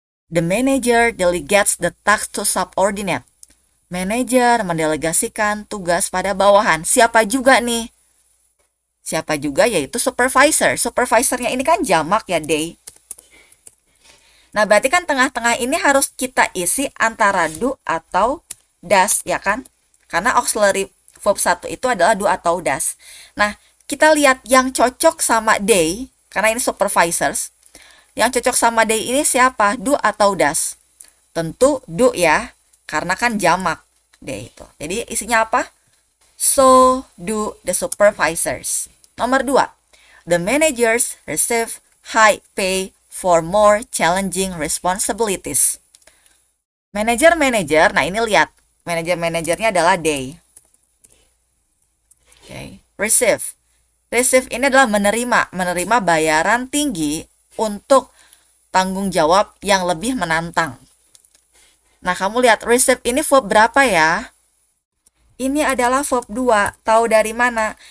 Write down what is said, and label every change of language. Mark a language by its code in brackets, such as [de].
[en] The manager delegates the task to subordinate. [id] Manajer mendelegasikan tugas pada bawahan. Siapa juga nih? Siapa juga, yaitu supervisor. Supervisornya ini kan jamak ya, they. Nah, berarti kan tengah-tengah ini harus kita isi antara do atau does, ya kan? Karena auxiliary verb 1 itu adalah do atau does. Nah, kita lihat yang cocok sama they, karena ini supervisors. Yang cocok sama they ini siapa? Do atau does? Tentu do ya, karena kan jamak they itu. Jadi isinya apa? [en] So do the supervisors. [id] Nomor 2. [en] The managers receive high pay for more challenging responsibilities. [id] Manajer-manajer, nah ini lihat. Manajer-manajernya adalah they. Okay. Receive. Receive ini adalah menerima bayaran tinggi untuk tanggung jawab yang lebih menantang. Nah, kamu lihat receive ini verb berapa ya? Ini adalah verb 2. Tahu dari mana?